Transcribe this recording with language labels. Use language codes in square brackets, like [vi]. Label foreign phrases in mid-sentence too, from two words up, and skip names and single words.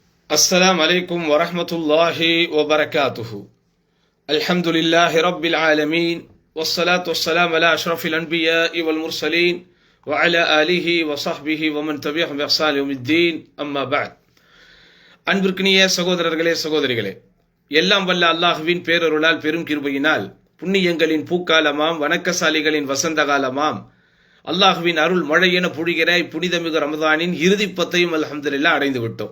[ar] السلام عليكم ورحمة الله وبركاته. الحمد لله رب العالمين والصلاة والسلام على أشرف الأنبياء والمرسلين وعلى آله وصحبه ومن تبعهم بإحسان يوم الدين. أما بعد. [ta] அன்பிற்கினிய சகோதரர்களே சகோதரிகளே, எல்லாம் வல்ல அல்லாஹ்வின் பேரருளால் பெரும் கிருபையினால் புண்ணியங்களின் பூக்காலமாம் வணக்கசாலிகளின் வசந்த காலமாம் அல்லாஹ்வின் அருள் மழையென பொழிகிற புனிதமிகு ரமதானின் இறுதி பத்தையும் அல்ஹம்துலில்லாஹ் அடைந்து விட்டோம்.